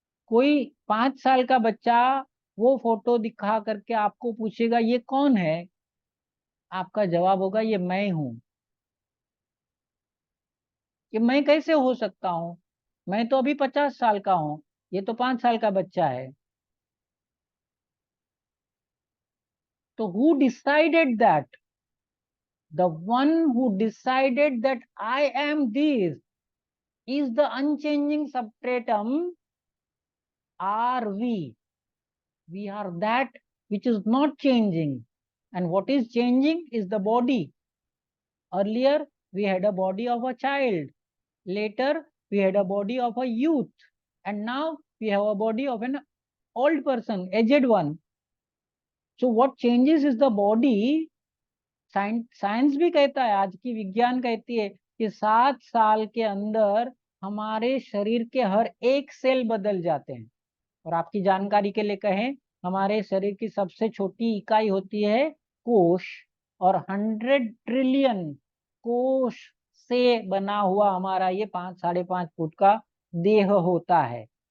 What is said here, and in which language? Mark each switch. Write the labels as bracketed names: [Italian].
[Hindi] कोई 5 साल का बच्चा वो फोटो दिखा करके आपको पूछेगा ये कौन है, आपका जवाब होगा ये मैं हूं। कि मैं कैसे हो सकता हूँ? मैं तो अभी 50 साल का हूँ, ये तो 5 साल का बच्चा है। [English] तो who decided that? The one who decided that I am this is the unchanging substratum are we. We are that which is not changing. And what is changing is the body. Earlier, we had a body of a child. Later, we had a body of a youth. And now we have a body of an old person, aged one. So what changes is the body. [Hindi] Science भी कहता है, आज की विज्ञान कहती है कि 7 साल के अंदर हमारे शरीर के हर एक सेल बदल जाते हैं। और आपकी जानकारी के लिए कहें, हमारे शरीर की सबसे छोटी इकाई होती है कोश, और 100 ट्रिलियन कोश से बना हुआ हमारा ये 5-5.5 फुट का देह होता है।